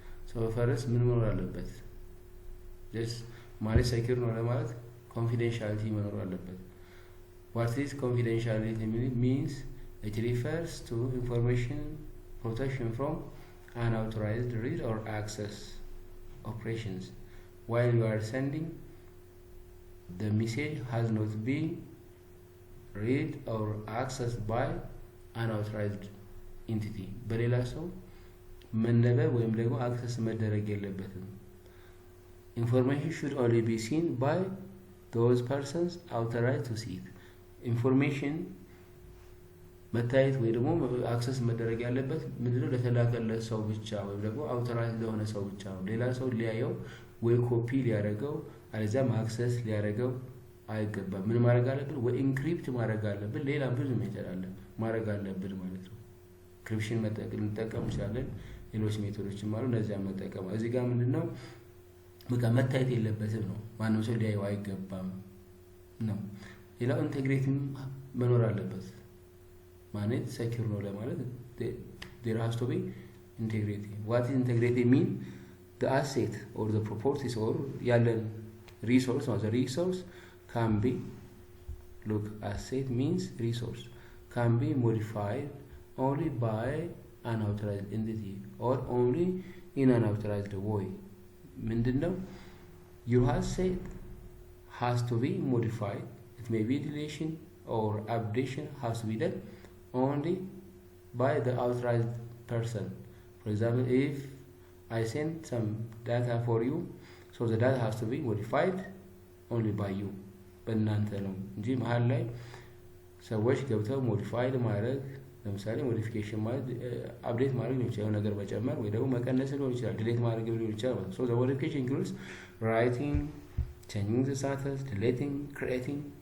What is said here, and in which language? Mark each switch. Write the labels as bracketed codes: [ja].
[en] So first [am] ምን መኖር አለበት? [en] Just MANET secure [am] ነው ለማለት [en] confidentiality [am] መኖር አለበት። [en] What is confidentiality means? It refers to information protection from unauthorized read or access operations. While you are sending, the message has not been read or accessed by unauthorized entity. [am] በሌላ ሰው መነበብ ወይም ደግሞ አክሰስ መደረግ የለበትም። [en] Information should only be seen by those persons authorized to see it. [am] Information መታየት ወይ ደግሞ አክሰስ መደረግ ያለበት ምንድነው? ለተላከለት ሰው ብቻ ወይም ደግሞ አውቶራይዝ ለሆነ ሰው ብቻ ነው። ሌላ ሰው ሊያየው ወይ ኮፒ ሊያደርገው አለዚያም አክሰስ ሊያደርገው አይገባም። ምን ማድረግ አለብን? ወይ ኢንክሪፕት ማድረግ አለብን። ሌላ ብዙ ሜተድ አለ ማድረግ አለብን ማለት ነው። ኢንክሪፕሽን እንጠቀም እንችላለን። ሌሎች ሜቶዶችም አሉ። እነዚያ መጠቀም እዚህ ጋር ምንድነው በቃ መታየት የለበትም ነው። ማንም ሰው ሊያየው አይገባም ነው። ሌላው ኢንቴግሪቲም መኖር አለበት። MANET secure ነው ለማለት [en] there has to be integrity. What is integrity mean? The asset or the properties or ያለን resource or the resource can be asset means resource can be modified only by an authorized entity or only in an authorized way. [am] ምንድነው? [en] Your asset has to be modified. It may be deletion or updation has to be done only by the authorized person. For example, if I send some data for you, so the data has to be modified only by you. [am] በእናንተ ነው እንጂ መሀል ላይ ሰዎች ገብተው ሞዲፋይድ ማድረግ ለምሳሌ ሞዲፊኬሽን ማለት አፕዴት ማድረግ ሊሆን ይችላል፣ ነገር መጨመር ወይ ደግሞ መቀነስ ሊሆን ይችላል፣ ዲሌት ማድረግ ሊሆን ይችላል። [en] So the modification includes writing, changing the status, deleting, creating